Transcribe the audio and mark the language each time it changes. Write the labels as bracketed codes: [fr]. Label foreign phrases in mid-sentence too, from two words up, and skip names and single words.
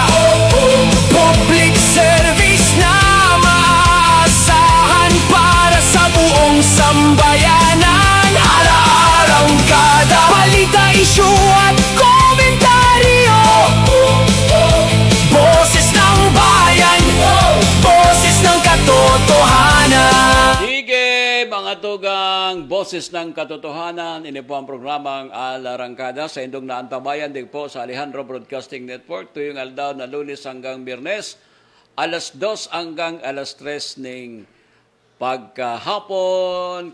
[en] Public service [tl] na maaasahan para sa buong sambayanan. Ala-arangkada, balita, issue at komentaryo. Boses ng bayan, boses ng katotohanan. Sige, [bik] mga tugang boses ng katotohanan. Ini po ang programang Alarangkada sa Indong Naantabayan din po sa Alejandro Broadcasting Network. Tuyong aldaw na Lunes hanggang Biyernes, alas 2 hanggang alas 3 ng pagkahapon.